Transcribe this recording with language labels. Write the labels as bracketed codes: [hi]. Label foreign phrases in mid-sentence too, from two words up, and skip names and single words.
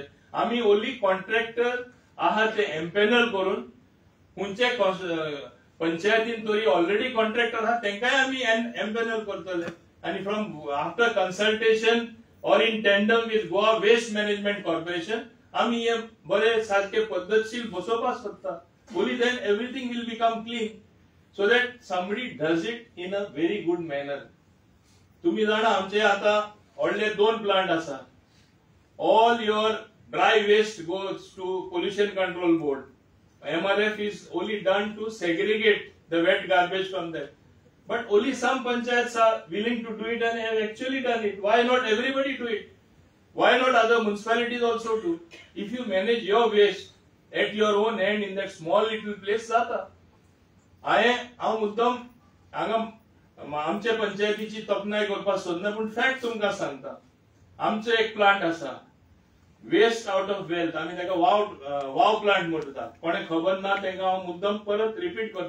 [kok] आमी [en] only contractor [kok] आहा ते एम्पॅनल करून खंयचे पंचायतीन तरी [en] already contractor [kok] आहा तेंकाय आमी एम्पॅनल करतले. आनी [en] from after consultation or in tandem with Goa Waste Management Corporation [kok] आमी हे बरे सारखे पद्धतशीर बसोवपाक सोदता. [en] Only then everything will become clean, so that somebody does it in a very good manner. [kok] तुम्ही जाणा आमचे आता व्हडले 2 प्लांट आसा. [en] All your dry waste goes to pollution control board. MRF is only done to segregate the wet garbage from that. But only some panchayats are willing to do it and have actually done it. Why not everybody do it? Why not other municipalities also do? If you manage your waste at your own hand in that small little place जाता. [kok] हांव मुद्दम हांगा आमच्या पंचायतीची तोखणाय करपाक सोदना पूण फॅक्ट तुमकां सांगता. आमचो एक प्लांट आसा [en] waste out of wealth. [kok] आमी ताका वाव प्लांट म्हणटा. कोणे खबर ना तांकां हांव मुद्दम परत रिपीट करता.